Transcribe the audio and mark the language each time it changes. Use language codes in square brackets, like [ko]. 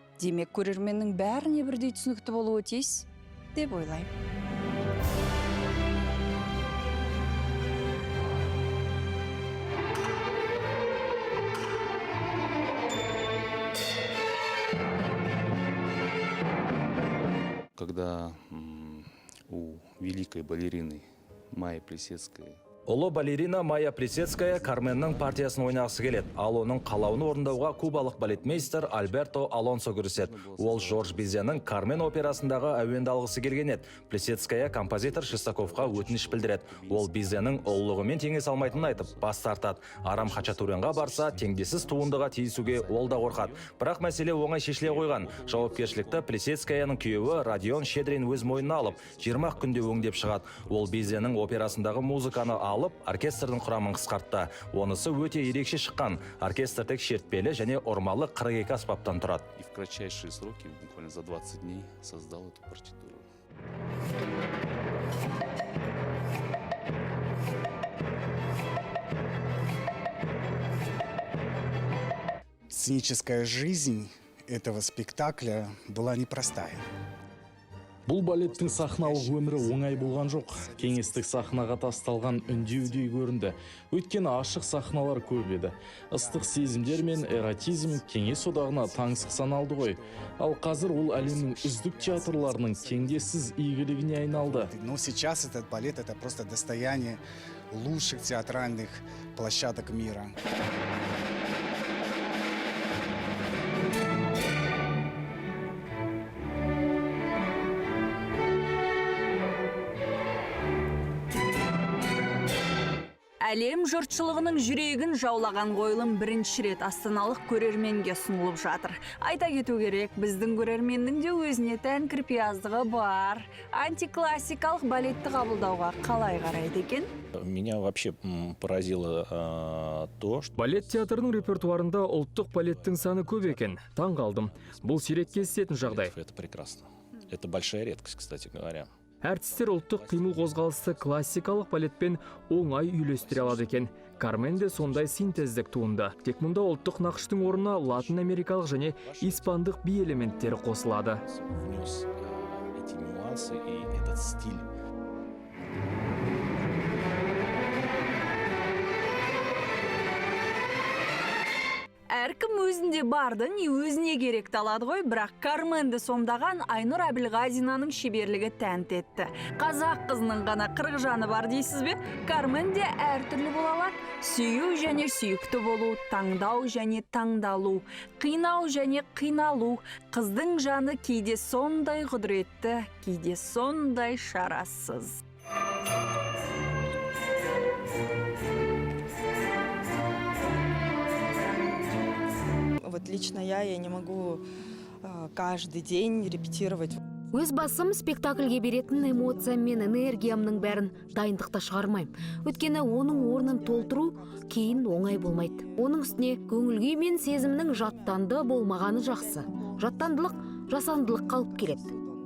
[kk] Демек, көрерменнің бәріне бірдей түсінікті болуы тиіс деп ойлаймын. [ru] Когда у великой балерины Майи Плисецкой [kk] Ұлы балерина Майя Плисецкая Карменнің партиясын ойнағысы келеді. Ал оның қалауын орындауға кубалық балетмейстер Альберто Алонсо кіріседі. Ол Жорж Bizет'нің Кармен операсындағы әуенді алғысы келген еді. Плисецкая композитор Шестаковқа өтініш білдіреді. Ол Bizет'нің ұлылығымен теңесе алмайтынын айтып, бас тартады. Арам Хачатурянға барса, теңдессіз туындыға тиісуге ол да қорқады. Бірақ мәселе оңай шешіле қойған. Жауапкершілікті Плисецкаяның күйеуі Родион Щедрин өз мойнына алып, 20 күнде өңдеп шығады. Ол Bizет'нің операсындағы музыканы алып, оркестрдің құрамын қысқартты. Онысы өте ерекше шыққан. Оркестр тек шертпелі және ормалы 42 аспаптан тұрады. [ru] И в кратчайшие сроки, буквально за 20 дней, создал эту партитуру. Сценическая жизнь этого спектакля была непростая. [kk] Бұл балеттің сахналық өмірі оңай болған жоқ. Кеңестік сахнаға тасталған үндеудей көрінді. Өйткені ашық сахналар көп еді. Ыстық сезімдер мен эротизм кеңес одағына таңсық саналды ғой. Ал қазір ол әлемнің үздік театрларының теңдессіз игілігіне айналды. [ru] Но сейчас этот балет — это просто достояние лучших театральных площадок мира. [kk] Әлем жұртшылығының жүрегін жаулаған қойылым бірінші рет астаналық көрерменге ұсынылып жатыр. Айта кету керек, біздің көрерменнің де өзіне тән кірпияздығы бар. Антиклассикалық балетті қабылдауға қалай қарайды екен? [ru] Меня вообще поразило то, что... [kk] Балет театрының репертуарында ұлттық балеттің саны көп екен. Таң қалдым. Бұл сирек кездесетін жағдай. [ru] Это прекрасно. Это большая редкость, кстати говоря. [kk] Әртістер ұлттық қимыл қозғалысты классикалық балетпен оңай үйлестіре алады екен. Кармен де сондай синтездік туынды. Тек мұнда ұлттық нақыштың орнына латын америкалық және испандық би элементтері қосылады. [ru] Внес эти нюансы и этот стиль. [kk] Әркім өзінде барды, не өзіне керек алады ғой, бірақ Карменді сомдаған Айнұр Әбілғазинаның шеберлігі тәнті етті. Қазақ қызының ғана қырық жаны бар дейсіз бе? Кармен де әртүрлі бола алады. Сүйу және сүйікті болу, таңдау және таңдалу, қинау және қиналу. Қыздың жаны кейде сондай құдіретті, кейде сондай шарасыз. [ru] Вот лично я не могу каждый день репетировать. [kk] Өз басым спектакльге беретін эмоциям мен энергиямның бәрін дайындықта шығармайым. Өткені оның орнын толтыру кейін оңай болмайды. Оның үстіне көңіл-күй мен сезімнің жаттанды болмағаны жақсы. Жаттандылық жасандылық қалып келеді.